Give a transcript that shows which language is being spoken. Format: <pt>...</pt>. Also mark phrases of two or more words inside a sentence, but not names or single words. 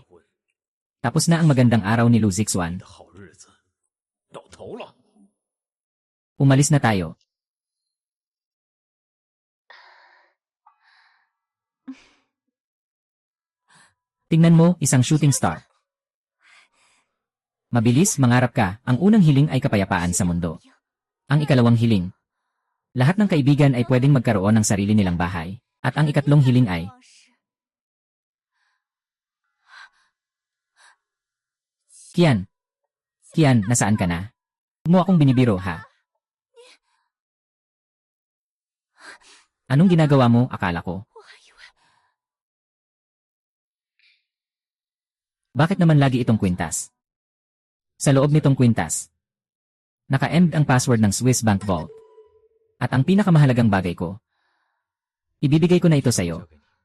<tl>Tapos na ang magandang araw ni Lu Zixuan.</tl> <zh>的好日子到头了。</zh> <tl>Umalis na tayo. Tingnan mo, isang shooting star. Mabilis, mangarap ka, ang unang hiling ay kapayapaan sa mundo. Ang ikalawang hiling. Lahat ng kaibigan ay pwedeng magkaroon ng sarili nilang bahay. At ang ikatlong hiling ay, Kian. Kian, nasaan ka na? Huwag mo akong binibiro, ha? Anong ginagawa mo, akala ko?</tl> <zh>我还以为</zh> <tl>Bakit naman lagi itong kwintas? Sa loob nitong kwintas, naka-emd ang password ng Swiss Bank Vault. At ang pinakamahalagang bagay ko, ibibigay ko na ito sa'yo.</tl> <zh>交给你。</zh>